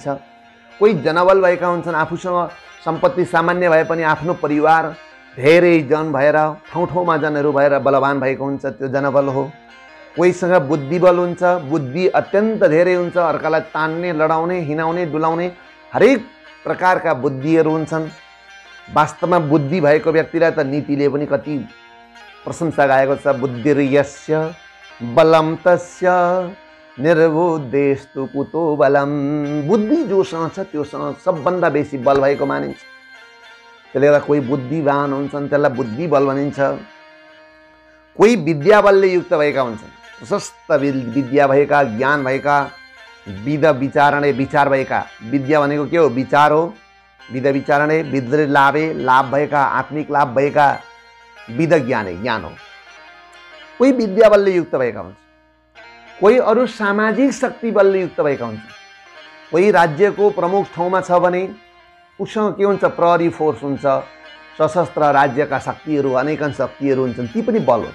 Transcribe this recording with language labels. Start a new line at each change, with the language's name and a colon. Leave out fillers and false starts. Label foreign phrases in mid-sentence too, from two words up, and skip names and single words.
Nepali: कोही जनबल भएका हुन्छन्, आफूसँग सम्पत्ति सामान्य भए पनि आफ्नो परिवार धेरै जन भएर, ठाउँ जनहरू भएर बलवान भएको हुन्छ, त्यो जनबल हो। कोहीसँग बुद्धिबल हुन्छ, बुद्धि अत्यन्त धेरै हुन्छ, अर्कालाई तान्ने, लडाउने, हिँडाउने, डुलाउने हरेक प्रकारका बुद्धिहरू हुन्छन्। वास्तवमा बुद्धि भएको व्यक्तिलाई त नीतिले पनि कति प्रशंसा गाएको छ।
Sanskrit: बुद्धिर्यस्य बलम तस्य निर्बुद्धेस्तु कुतो बलम।
Nepali: बुद्धि जोसँग छ त्योसँग सबभन्दा बेसी बल भएको मानिन्छ। त्यसले गर्दा कोही बुद्धिवान हुन्छन्, त्यसलाई बुद्धि बल भनिन्छ। कोही विद्या बलले युक्त भएका हुन्छन्, प्रशस्त विद्या भएका, ज्ञान भएका,
Sanskrit: विद विचारणे,
Nepali: विचार भएका। विद्या भनेको के हो? विचार हो।
Sanskrit: विद विचारणे, विद लाभे,
Nepali: लाभ भएका, आत्मिक लाभ भएका,
Sanskrit: विद ज्ञाने,
Nepali: ज्ञान हो। कोही विद्या बलले युक्त भएका हुन्छ, कोही अरू सामाजिक शक्ति बलले युक्त भएका हुन्छ। कोही राज्यको प्रमुख ठाउँमा छ भने उसँग के हुन्छ? प्रहरी फोर्स हुन्छ, सशस्त्र राज्यका शक्तिहरू, अनेकन शक्तिहरू हुन्छन्, ती पनि बल हो।